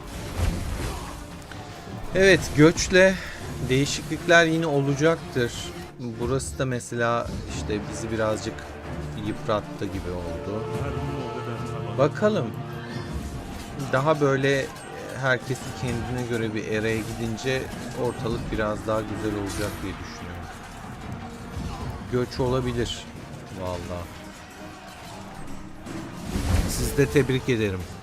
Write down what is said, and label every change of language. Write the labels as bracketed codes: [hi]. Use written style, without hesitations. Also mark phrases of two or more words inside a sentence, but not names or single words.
[tr] Evet, göçle değişiklikler yine olacaktır. burası da mesela işte bizi birazcık yıprattı gibi oldu. [fa] هر موقع در توان [tr] Bakalım. Daha böyle herkesi kendine göre bir eraya gidince ortalık biraz daha güzel olacak diye düşünüyorum. Göç olabilir. Vallahi. Sizi de tebrik ederim.